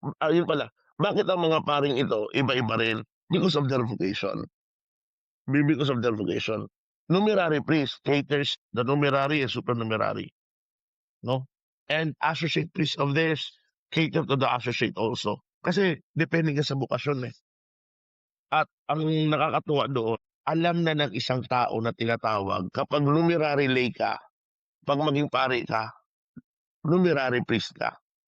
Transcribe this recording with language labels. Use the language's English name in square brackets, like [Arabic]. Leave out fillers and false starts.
[Filipino] Yun pala, bakit ang mga paring ito, iba-iba rin? [English] Because of their vocation. Because of their vocation. Numerary priest caters the numerary and supernumerary. No? And associate priest of theirs cater to the associate also. [Filipino] Kasi depende ka sa bukasyon eh. At ang nakakatuwa doon, alam na ng isang tao na tinatawag kapag numerary lay ka, pag maging pari ka, numerary priest ka.